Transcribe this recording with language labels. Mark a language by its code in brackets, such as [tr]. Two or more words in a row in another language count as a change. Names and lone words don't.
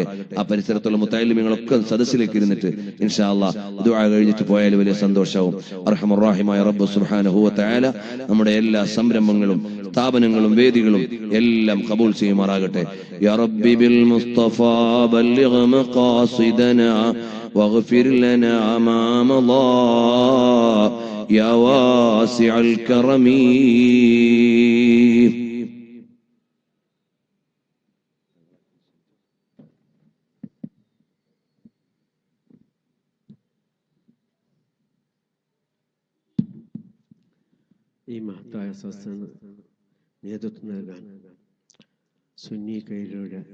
[ml] ആ പരിസരത്തുള്ള മുത്തഅല്ലിമീങ്ങളൊക്കെ സദസ്സിലേക്ക് ഇരുന്നിട്ട് [ar] إن شاء الله [ml] ദുആ കഴിഞ്ഞിട്ട് പോയാൽ വലിയ സന്തോഷവും. [ar] أرحم الرحيم [ml] റബ്ബ് [ar] سبحانه وتعالى [ml] നമ്മുടെ എല്ലാ സംരംഭങ്ങളും സ്ഥാപനങ്ങളും വേദികളും എല്ലാം ഖബൂൽ ചെയ്യുമാറാകട്ടെ. [ar] يا ربي بالمصطفى بلغ مقاصدنا واغفر لنا ما مضى يا واسع الكرم. [ml] ഈ മഹത്തായ സദസ്സിന് നേതൃത്വം നൽകാൻ സുന്നി കൈയിലൂടെ